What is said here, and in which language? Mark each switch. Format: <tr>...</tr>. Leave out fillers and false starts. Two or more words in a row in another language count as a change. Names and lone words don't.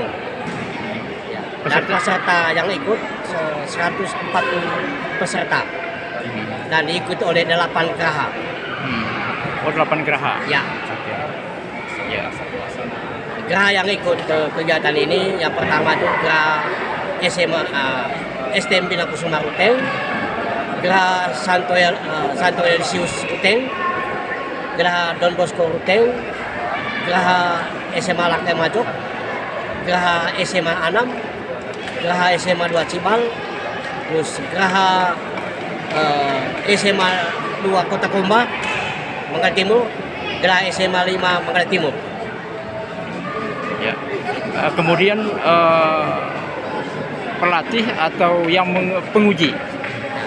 <id>Dan peserta yang ikut 140 peserta dan diikuti oleh 8 geraha. 8 geraha? Ya. Geraha yang ikut ke kegiatan ini yang pertama itu geraha STM Bina Kusuma Ruteng, geraha Santoyelisius Ruteng, geraha Don Bosco Ruteng, geraha SMA Lakte Majok, geraha SMA Anam, geraha SMA 2 Cibal, terus geraha SMA 2 Kota Komba, Manggarai Timur, geraha SMA 5 Manggarai Timur. Ya. Kemudian pelatih atau yang penguji?</id>